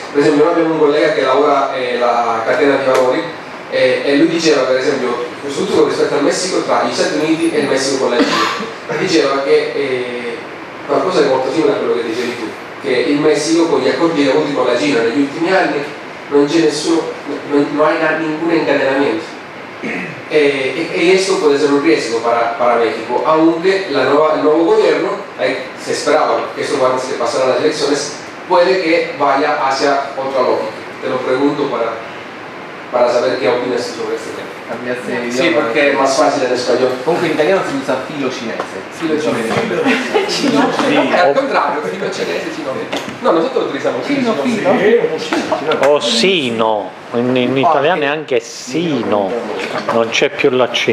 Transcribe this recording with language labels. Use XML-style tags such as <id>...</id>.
<it>Per esempio noi abbiamo un collega che lavora la catena di valori e lui diceva, per esempio, soprattutto rispetto al Messico, tra gli Stati Uniti e il Messico con la Cina, diceva che qualcosa è molto simile a quello che dicevi tu, che il Messico con gli accordi avuti con la Cina negli ultimi anni non c'è</it> <es>no hay ningún encadenamiento, y esto puede ser un riesgo para México, aunque el nuevo gobierno, se esperaba que esto cuando se pasaran las elecciones, puede que vaya hacia otra lógica. Te lo pregunto para para saber qué opinas sobre este tema. Cambiaste Sí, idioma. porque es más fácil en español.</es> <it>Comunque in italiano si usa filo cinese.</it> <es>Filo cinese. Al contrario, filo cinese, filo. No, nosotros utilizamos</es> <it>Filo, filo. O sino, in italiano è anche sino, non c'è più la C.</it>